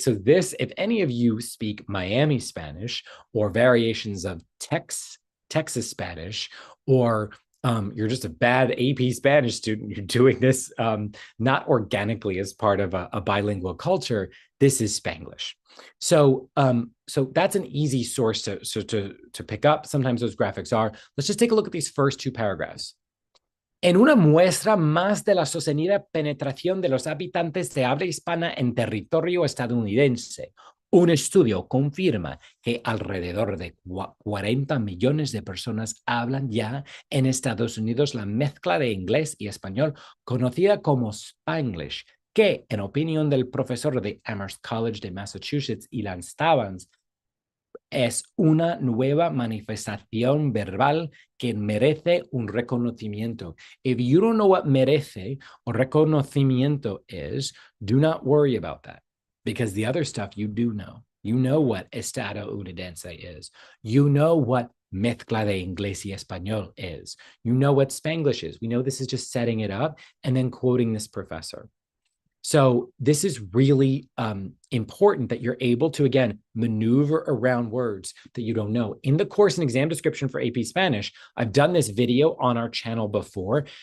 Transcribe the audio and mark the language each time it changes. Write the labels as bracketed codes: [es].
[en] So this, if any of you speak Miami Spanish or variations of Texas Spanish, or you're just a bad AP Spanish student, you're doing this not organically as part of a bilingual culture, this is Spanglish. So that's an easy source to pick up. Sometimes those graphics are. Let's just take a look at these first 2 paragraphs. [es] En una muestra más de la sostenida penetración de los habitantes de habla hispana en territorio estadounidense, un estudio confirma que alrededor de 40 millones de personas hablan ya en Estados Unidos la mezcla de inglés y español conocida como Spanglish, que, en opinión del profesor de Amherst College de Massachusetts, Ilan Stavans, es una nueva manifestación verbal que merece un reconocimiento. [en] If you don't know what merece or reconocimiento is, do not worry about that, because the other stuff you do know. You know what estadounidense is. You know what [es] mezcla de inglés y español [en] is. You know what Spanglish is. We know this is just setting it up and then quoting this professor. So this is really important that you're able to, again, maneuver around words that you don't know. In the course and exam description for AP Spanish, I've done this video on our channel before.